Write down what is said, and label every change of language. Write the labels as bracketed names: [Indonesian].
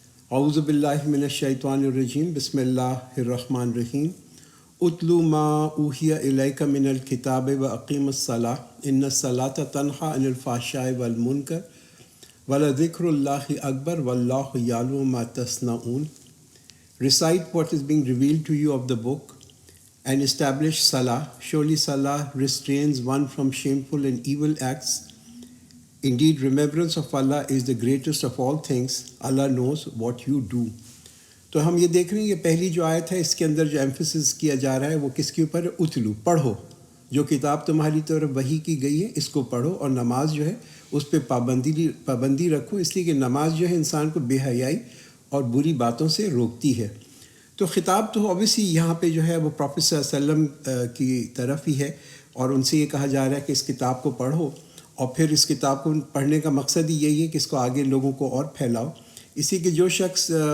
[Arabic] اعوذ باللہ من الشیطان الرجیم، بسم اللہ الرحمن الرحیم۔ اتلو ما اوحی الیک من الکتاب واقیم الصلاۃ ان الصلاۃ تنہی عن الفحشاء والمنکر وَلَذِكْرُ اللَّهِ أَكْبَرُ وَاللَّهُ يَعْلَمُ مَا تَصْنَعُونَ۔ [English] Recite what is being revealed to you of the book and establish salah. Surely salah restrains one from shameful and evil acts. Indeed, remembrance of Allah is the greatest of all things. Allah knows what you do. [Urdu] تو ہم یہ دیکھ رہے ہیں یہ پہلی جو آیت ہے اس کے اندر جو ایمفسس کیا جا رہا ہے وہ کس کے اوپر ہے؟ اتلو، پڑھو۔ جو کتاب تمہاری طرف وحی کی گئی ہے اس کو پڑھو، اور نماز جو ہے اس پہ پابندی رکھو، اس لیے کہ نماز جو ہے انسان کو بے حیائی اور بری باتوں سے روکتی ہے۔ تو خطاب تو اوبیسلی یہاں پہ جو ہے وہ پروفیٹ صلی اللہ علیہ وسلم کی طرف ہی ہے، اور ان سے یہ کہا جا رہا ہے کہ اس کتاب کو پڑھو، اور پھر اس کتاب کو پڑھنے کا مقصد ہی یہی ہے کہ اس کو آگے لوگوں کو اور پھیلاؤ۔ اسی کہ جو شخص